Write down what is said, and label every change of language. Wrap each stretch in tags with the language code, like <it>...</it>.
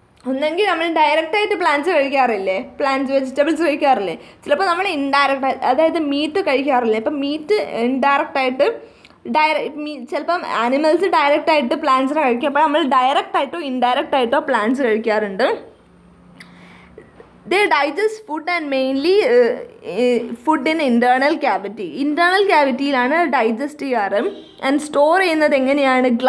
<ml>ഒന്നെങ്കിൽ നമ്മൾ ഡയറക്റ്റായിട്ട് പ്ലാന്റ്സ് കഴിക്കാറില്ലേ, വെജിറ്റബിൾസ് കഴിക്കാറില്ലേ, ചിലപ്പോൾ നമ്മൾ ഇൻഡയറക്റ്റ്, അതായത് മീറ്റ് കഴിക്കാറില്ലേ. ഇപ്പം മീറ്റ് ഇൻഡയറക്റ്റായിട്ട് ചിലപ്പം ആനിമൽസ് ഡയറക്റ്റായിട്ട് പ്ലാന്റ്സിനെ കഴിക്കും. അപ്പോൾ നമ്മൾ ഡയറക്റ്റായിട്ടോ ഇൻഡയറക്റ്റായിട്ടോ പ്ലാന്റ്സ് കഴിക്കാറുണ്ട്.</ml> <en>They digest food and mainly food in internal cavity.</en> <ml>Internal ക്യാവിറ്റിയിലാണ് digest ചെയ്യാറ്. ആൻഡ് സ്റ്റോർ ചെയ്യുന്നത് എങ്ങനെയാണ്?</ml>